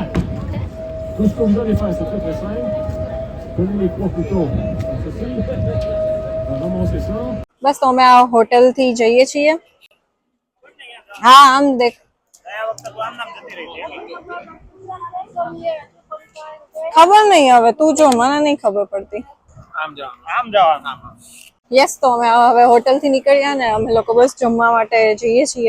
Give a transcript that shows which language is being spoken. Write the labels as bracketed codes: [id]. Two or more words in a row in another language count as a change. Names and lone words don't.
[fr] Tout ce que vous allez faire, c'est très très simple. Prenez les poids plutôt comme ceci. On va ramasser ça. [gu] બસ તો અમે આ હોટેલ થી જઈએ છીએ. હા આમ દેખ. ખબર નહીં હવે તું જો મને નહીં ખબર પડતી. આમ જવાનું. યસ તો અમે હવે હોટલથી નીકળ્યા ને અમે લોકો બસ જમવા માટે જઈએ છીએ.